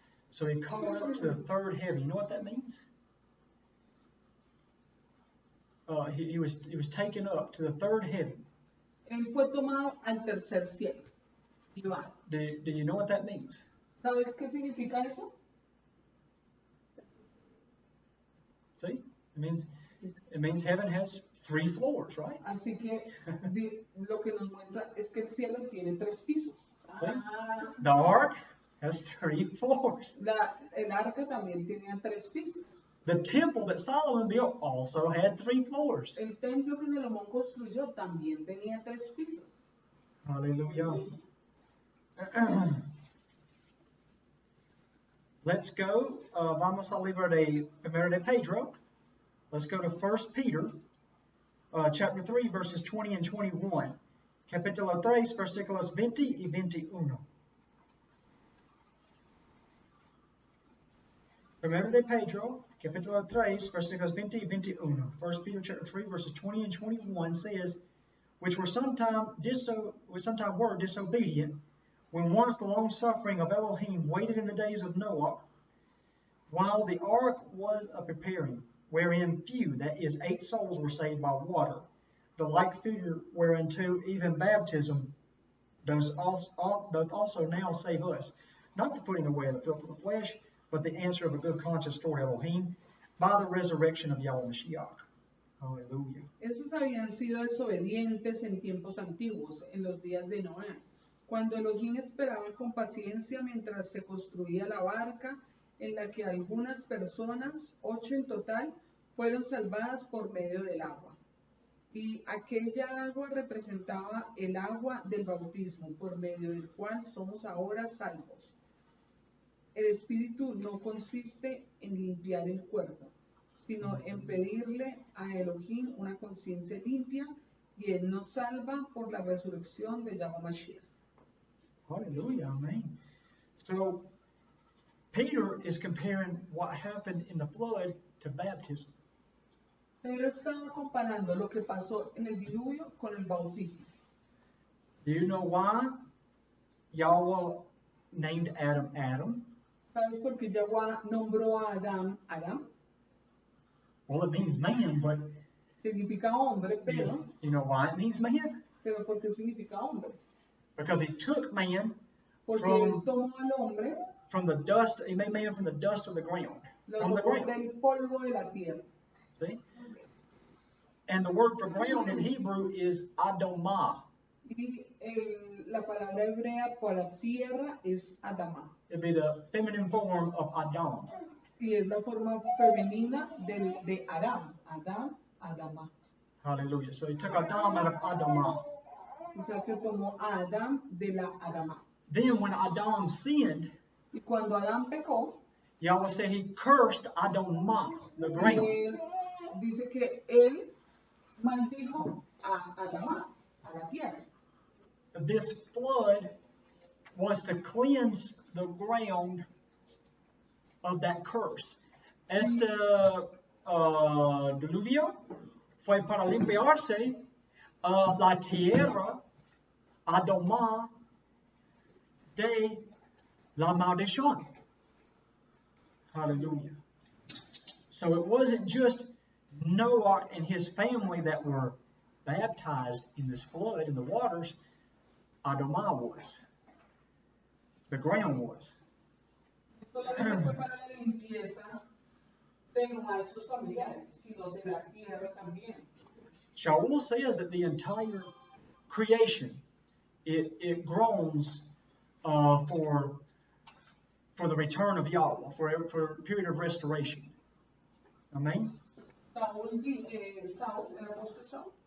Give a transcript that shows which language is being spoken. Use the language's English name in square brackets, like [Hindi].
[English] So he called up to the third heaven. You know what that means? He was taken up to the third heaven. [Spanish] Él fue tomado al tercer cielo. Llevado. [English] Do you know what that means? [Spanish] ¿Sabes qué significa eso? [English] See? It means heaven has 3 floors, right? [Spanish] Así que lo que nos muestra es que el cielo tiene 3 pisos. [English] See? The ark has 3 floors. [Spanish] El arca también tenía 3 pisos. [English] The temple that Solomon built also had 3 floors. [Spanish] El templo que Salomón construyó también tenía 3 pisos. Hallelujah. [English] Let's go. [Spanish] Vamos a libro de Primero de Pedro. [English] Let's go to 1 Peter, chapter 3, verses 20 and 21. [Spanish] Capítulo 3, versículos 20 y 21. Primero de Pedro, capítulo 3, versículos 20 y 21. [English] 1 Peter chapter 3, verses 20 and 21 says, which were sometime were disobedient, when once the long suffering of Elohim waited in the days of Noah, while the ark was a preparing, wherein few, that is, 8 souls were saved by water. The like figure whereunto even baptism does also now save us, not the putting away of the filth of the flesh, but the answer of a good conscience toward Elohim, by the resurrection of Yahweh Mashiach. Hallelujah. [Spanish] Esos habían sido desobedientes en tiempos antiguos, en los días de Noé, cuando Elohim esperaba con paciencia mientras se construía la barca en la que algunas personas, 8 en total, fueron salvadas por medio del agua. Y aquella agua representaba el agua del bautismo, por medio del cual somos ahora salvos. El Espíritu no consiste en limpiar el cuerpo, sino en pedirle a Elohim una conciencia limpia, y Él nos salva por la resurrección de Yahweh Mashiach. Hallelujah, amen. [English] So, Peter is comparing what happened in the flood to baptism. [Spanish] Pedro estaba comparando lo que pasó en el diluvio con el bautismo. [English] Do you know why Yahweh named Adam Adam? [Spanish] ¿Sabes por qué Yahweh nombró a Adán Adán? [English] Well, it means man, but [Spanish] Significa hombre, pero [English] you know why it means man? [Spanish] ¿por qué significa hombre? [English] Because he took man [Spanish] Porque Él [English] from [Spanish] tomó al hombre, [English] the dust, he made man from the dust of the ground. [Spanish] lo [English] From the [Spanish] tomó [English] ground. [Spanish] del polvo de la tierra. [English] See? And the word for ground in Hebrew is Adomah. [Spanish] Y la palabra hebrea para tierra es Adama. [English] It'd be the feminine form of Adam. [Spanish] Y es la forma femenina de Adán. Adán, Adama. Hallelujah. [English] So he took Adam out of Adomah. [Spanish] O sea que tomó a Adán de la Adama. [English] Then when Adam sinned, [Spanish] Y cuando Adán pecó, [English] Yahweh said he cursed Adomah, the ground. [Spanish] él dice que él maldijo a Adama, a la tierra. [English] This flood was to cleanse the ground of that curse. [Spanish] Este diluvio fue para limpiarse la tierra Adomah de la maldición. Hallelujah. [English] So it wasn't just Noah and his family that were baptized in this flood in the waters. Adomah was. The ground was. [Spanish] Esto no fue para la limpieza de nomás sus familiares, sino de la tierra también. [English] Shaul says that the entire creation, it groans for the return of Yahweh, for a period of restoration. Amen? [Spanish] Saúl, el apóstol Saúl,